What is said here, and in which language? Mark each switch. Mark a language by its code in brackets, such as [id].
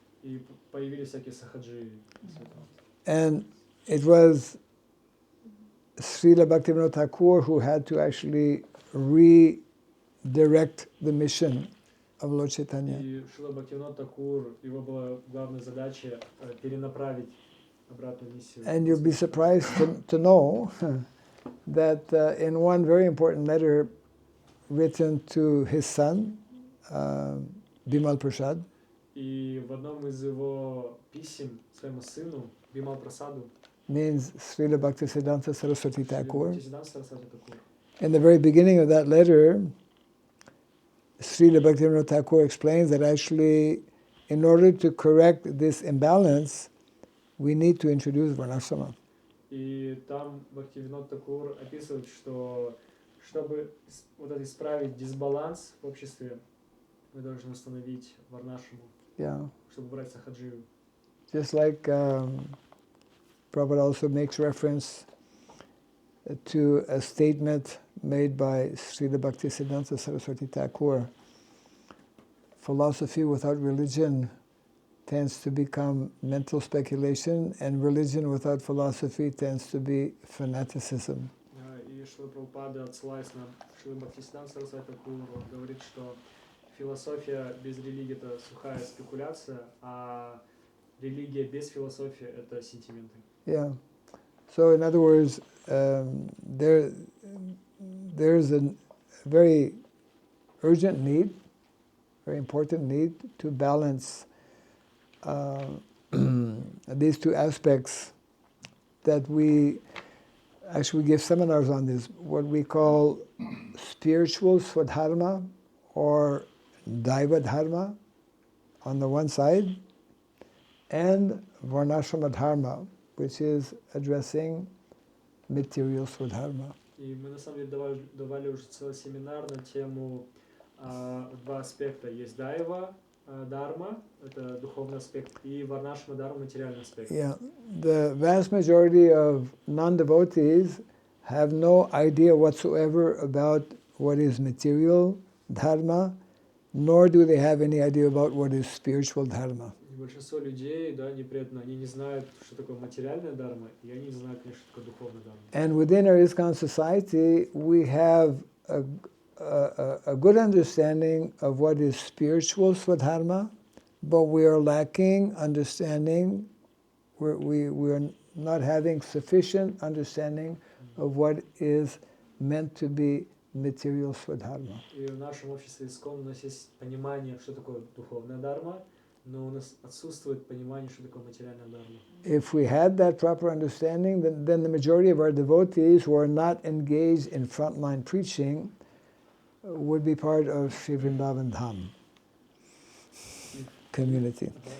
[ru] И появились всякие сахаджи. [en] And it was Srila Bhaktivinoda Thakur who had to actually redirect the mission of Lord Chaitanya. [ru] И Шрила Бхактивинода Такур, его была главная задача перенаправить обратную миссию. [en] And you'll be surprised to know that in one very important letter written to his son, Bimal Prasad, [ru] И в одном из его писем своему сыну, Бимал Прасаду, [en] means Srila Bhaktisiddhanta Saraswati Thakur. [ru] Бхактисиданта Сарасвати Такур, [en] In the very beginning of that letter, Srila Bhaktivinoda Thakur explains that actually, in order to correct this imbalance, we need to introduce Varnashrama. [ru] И там Бхактивинод Такур описывает, что чтобы вот это исправить дисбаланс в обществе, мы должны установить варнашраму, [en] Yeah. [ru] чтобы убрать сахаджию. [en] Just like Prabhupada also makes reference to a statement made by Srila Bhaktisiddhanta Saraswati Thakur, philosophy without religion tends to become mental speculation, and religion without philosophy tends to be fanaticism. [ru] И Шрила Прабхупада, отсылаясь на Шрила Бхактисиданта Сарасвати Такур, говорит, что философия без религии – это сухая спекуляция, а религия без философии – это сентименты. [en] Yeah. So in other words, there's a very urgent need, very important need to balance these two aspects that we actually give seminars on this, what we call spiritual swadharma or daiva dharma on the one side, and varnashrama dharma, which is addressing material swadharma. [ru] И мы на самом деле давали уже целый семинар на тему два аспекта. Есть дайва дharma, это духовный аспект, и варнашрама дharma, материальный аспект. [en] Yeah, the vast majority of non-devotees have no idea whatsoever about what is material dharma, nor do they have any idea about what is spiritual dharma. [ru] Большинство людей, да, они не знают, что такое материальная дharma, и они не знают, конечно, что такое духовная дharma. [en] And within our ISKCON society, we have a good understanding of what is spiritual swadharma, but we are lacking understanding, we are not having sufficient understanding of what is meant to be material swadharma. [ru] И в нашем обществе ИСККОН у нас есть понимание, что такое духовная дharma, Но у нас отсутствует понимание, что такое материальная дharma. [en] If we had that proper understanding, then the majority of our devotees who are not engaged in frontline preaching would be part of Sri Vrindavan Dham community.